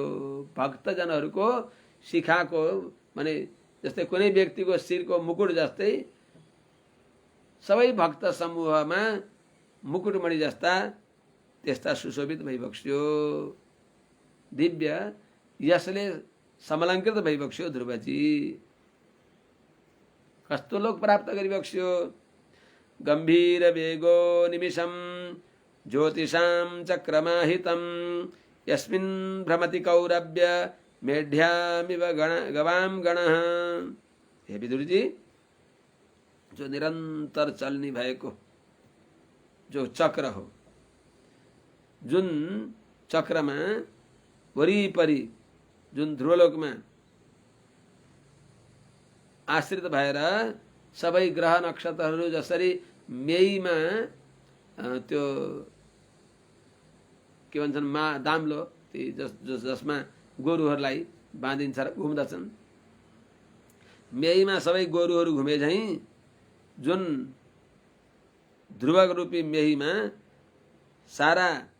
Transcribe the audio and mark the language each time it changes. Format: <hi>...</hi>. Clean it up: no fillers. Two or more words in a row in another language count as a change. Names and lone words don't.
<ne>भक्तजनहरूको शिखाको माने जस्तै कुनै व्यक्तिको शिरको मुकुट जस्तै सबै भक्त समूहमा मुकुटमणि जस्ता त्यस्ता सुशोभित भइबक्स्यो। दिव्य यसले समलङ्कृत भइबक्स्यो ध्रुवजी। कस्तो लोक प्राप्त गरिबक्स्यो?</ne> <sa>गम्भीर वेगो निमिषम ज्योतिषां चक्रमाहितं यस्मिन् भ्रमति कौरव्य मेढ्यामिव गवाम गणः।</sa> <ne>हे विदुरजी, जो निरन्तर चल्ने भएको जो चक्र हो, जुन चक्रमा वरिपरि जुन ध्रुवलोकमा आश्रित भएर सबै ग्रह नक्षत्रहरू जसरी मेईमा त्यो के भन्छन् दाम्लो जसमा गोरुहरूलाई बाँधिन्छ र घुम्दछन्, मेहीमा सबै गोरुहरू घुमे झैँ जुन ध्रुवक रूपी मेहीमा सारा</ne>